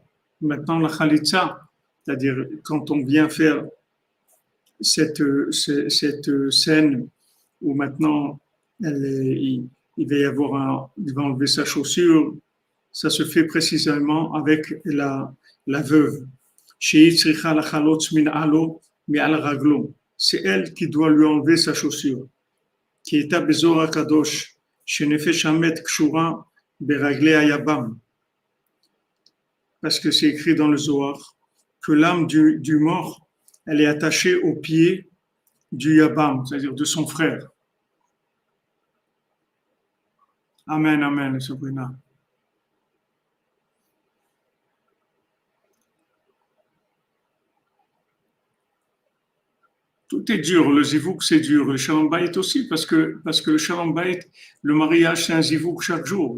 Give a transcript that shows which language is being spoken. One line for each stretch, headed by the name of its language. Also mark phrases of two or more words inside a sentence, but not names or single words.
French: Maintenant la Khalitsa, c'est-à-dire quand on vient faire cette scène où maintenant il va y avoir il va enlever sa chaussure, ça se fait précisément avec la veuve.
Hebrew: שהיא צריכה לחלוץ מנעלו מעל רגלו.
French: C'est elle qui doit lui enlever sa chaussure.
Hebrew: כי הייתה בזוהר הקדוש, שנפש המת קשורה ברגלי היבם.
French: Parce que c'est écrit dans le Zohar que l'âme du mort, elle est attachée au pied du Yabam, c'est-à-dire de son frère. Amen, amen, Sabrina. Tout est dur, le zivouk c'est dur, le
Hebrew: שלום בית
French: aussi, parce que le
Hebrew: שלום בית,
French: le mariage c'est un zivouk chaque jour.